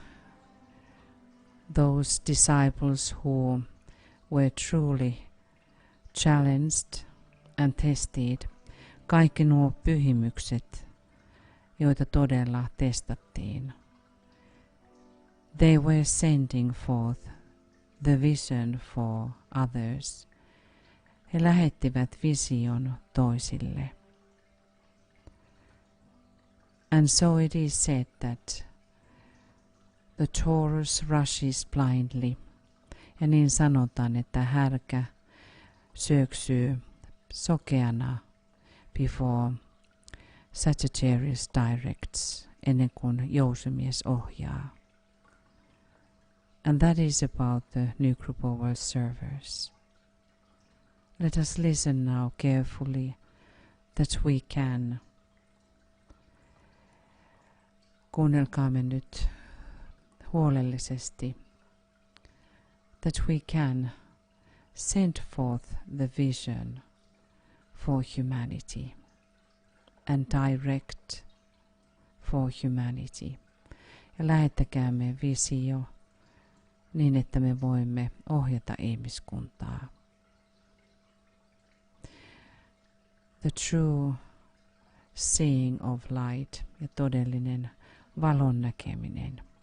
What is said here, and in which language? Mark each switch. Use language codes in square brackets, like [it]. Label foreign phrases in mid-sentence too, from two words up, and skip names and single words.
[en] those disciples who were truly challenged and tested, [fi] kaikki nuo pyhimykset, joita todella testattiin, [en] they were sending forth the vision for others. [fi] He lähettivät vision toisille. [en] And so it is said that the Taurus rushes blindly. [fi] Ja niin sanotaan, että härkä syöksyy sokeana [en] before Sagittarius directs, [fi] ennen kuin jousimies ohjaa. [en] And that is about the new group of world servers. Let us listen now carefully that we can. [fi] Kuunnelkaamme nyt huolellisesti. [en] That we can send forth the vision for humanity and direct for humanity. [fi] Ja lähettäkäämme visio niin, että me voimme ohjata ihmiskuntaa. [en] The true seeing of light [fi] ja todellinen valon näkeminen.